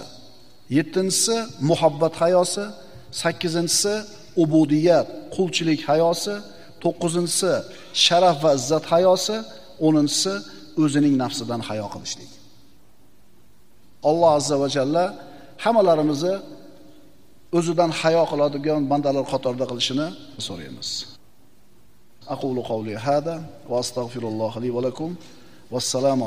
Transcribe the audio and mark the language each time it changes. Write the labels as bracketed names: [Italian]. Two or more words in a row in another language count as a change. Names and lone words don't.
[Uzbek] Yettinchisi muhabbat hayosi. Sakkizinchisi ubudiyat, qulchilik hayosi. To'qqizinchisi sharaf va izzat hayosi. O'ninchisi o'zining nafsidan hayo qilishlik. Alloh [Arabic] عز وجل [Uzbek] hammalarimizni o'zidan hayo qiladigan bandalar qatorida qilishini so'raymiz. [Arabic] أقول قولي هذا وأستغفر الله لي ولكم. والسلام